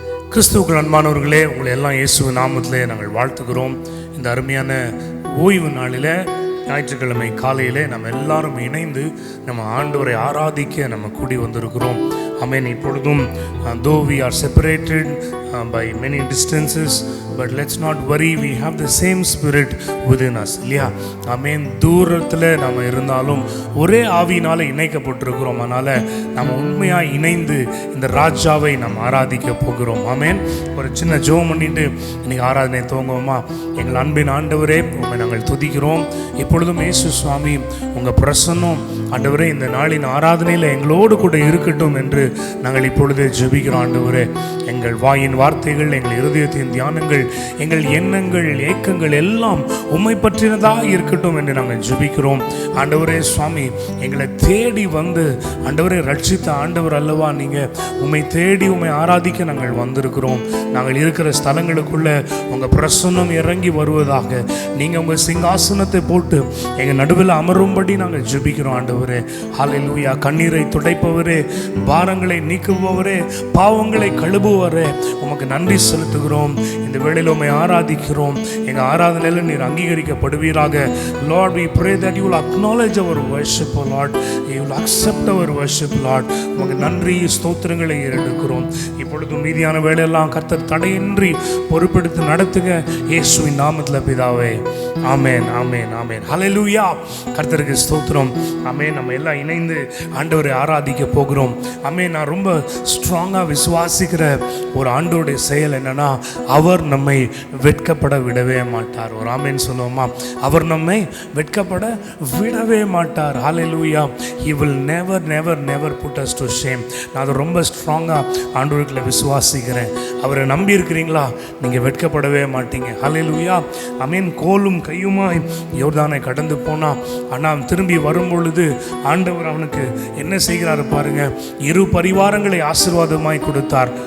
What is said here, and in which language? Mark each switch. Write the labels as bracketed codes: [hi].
[ta] கிறிஸ்துவுக்குள் அன்பானவர்களே, உங்களை எல்லாம் இயேசுவின் நாமத்திலே நாங்கள் வாழ்த்துகிறோம். இந்த அருமையான ஓய்வு நாளில் ஞாயிற்றுக்கிழமை காலையிலே நம்ம எல்லாரும் இணைந்து நம்ம ஆண்டவரை ஆராதிக்க நம்ம கூடி வந்திருக்கிறோம். ஆமென். இப்பொழுதும் [en] though we are separated by many distances, but let's not worry, we have the same spirit within us. [ta] இல்லையா? ஆமென். தூரத்தில் நம்ம இருந்தாலும் ஒரே ஆவியினால் இணைக்கப்பட்டிருக்கிறோம். அதனால் நம்ம உண்மையாக இணைந்து இந்த ராஜாவை நம்ம ஆராதிக்க போகிறோம். ஆமென். ஒரு சின்ன ஜெபம் பண்ணிட்டு இன்னைக்கு ஆராதனை துவங்குவோமா? எங்கள் அன்பின் ஆண்டவரே, உண்மை நாங்கள் துதிக்கிறோம். இப்பொழுதும் இயேசு சுவாமி உங்கள் பிரசன்னம் ஆண்டவரே இந்த நாளின் ஆராதனையில் எங்களோடு கூட இருக்கட்டும் என்று நாங்கள் இப்பொழுதே ஜெபிக்கிறோம். ஆண்டவரே, எங்கள் வாயின் வார்த்தைகள், எங்கள் இருதயத்தின் தியானங்கள், எங்கள் எண்ணங்கள், ஏக்கங்கள் எல்லாம் உம்மை பற்றினதாக இருக்கட்டும் என்று நாங்கள் ஜெபிக்கிறோம். ஆண்டவரே சுவாமி, எங்களை தேடி வந்து ஆண்டவரை ரட்சித்த ஆண்டவர் அல்லவா நீங்கள். உம்மை தேடி உம்மை ஆராதிக்க நாங்கள் வந்திருக்கிறோம். நாங்கள் இருக்கிற ஸ்தலங்களுக்குள்ள உங்கள் பிரசன்னம் இறங்கி வருவதாக, நீங்கள் உங்கள் சிங்காசனத்தை போட்டு எங்கள் நடுவில் அமரும்படி நாங்கள் ஜெபிக்கிறோம். ஆண்டவரே, ஹல்லேலூயா. கண்ணீரை துடைப்பவரே, பாரங்களை நீக்குபவரே, பாவங்களை கழுவுவரே, உமக்கு நன்றி செலுத்துகிறோம். இந்த வேளையில் உம்மை ஆராதிக்கிறோம். எங்கள் ஆராதனையில் நீர் அங்கீகரிக்கப்படுவீராக. [en] Lord, we pray that you will acknowledge our worship, oh Lord. You will accept our worship, Lord. [ta] உமக்கு நன்றி ஸ்தோத்திரங்களை ஏறெடுக்கிறோம். இப்பொழுது மீதியான வேலையெல்லாம் கர்த்தர் தடையின்றி பொறுப்பெடுத்து நடத்துங்க, இயேசுவின் நாமத்தில் பிதாவே. ஆமென், ஆமென், ஆமென். ஹல்லேலூயா. கர்த்தருக்கு ஸ்தோத்திரம். ஆமென். நம்ம எல்லாம் இணைந்து ஆண்டவரை ஆராதிக்க போகிறோம். ஆமென். நான் ரொம்ப ஸ்ட்ராங்காக விசுவாசிக்கிற ஒரு ஆண்டவருடைய செயல் என்னன்னா, அவர் நம்மை வெட்கப்பட விடவே மாட்டார். ஒரு ஆமென் சொல்லுவோமா? அவர் நம்மை வெட்கப்பட விடவே மாட்டார். ஹல்லேலூயா. [en] He will never never never put us to shame. [ta] நான் அதை ரொம்ப ஸ்ட்ராங்காக ஆண்டவருக்குள்ள விசுவாசிக்கிறேன். அவரை நம்பி இருக்கிறீங்களா? நீங்கள் வெட்கப்படவே மாட்டீங்க. ஹல்லேலூயா. ஆமென். கோலும் கையுமாய் யோர்தானை கடந்து போனான். ஆனால் திரும்பி வரும்பொழுது ஆண்டவர் அவனுக்கு என்ன செய்கிறாரு பாருங்க, இரு பரிவாரங்களை ஆசீர்வாதமாய் கொடுத்தார்.